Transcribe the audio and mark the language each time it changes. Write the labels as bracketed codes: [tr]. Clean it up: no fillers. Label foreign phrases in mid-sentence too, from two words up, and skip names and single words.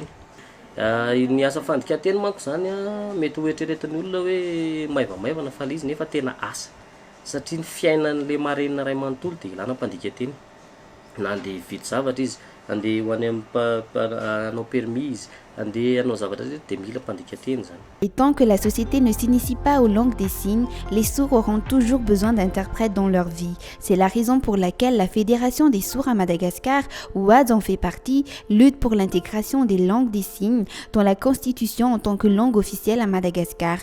[mg] Ny asa fandikateny manko zany mety ho eritreretin'ny olona hoe maivamaivana fa izy nefa tena asa satria ny fiainan'le marenina ray manontolo dia ilana mpandikateny. Na andeha hividy zavatra izy, andeha ho any hanao permis izy, andeha hanao zavatra dia mila mpandikateny zany. [fr] Et tant que la société ne s'initie pas aux langues des signes, les sourds auront toujours besoin d'interprètes dans leur vie. C'est la raison pour laquelle la Fédération des sourds à Madagascar, où Ada en fait partie, lutte pour l'intégration des langues des signes dans la Constitution en tant que langue officielle à Madagascar.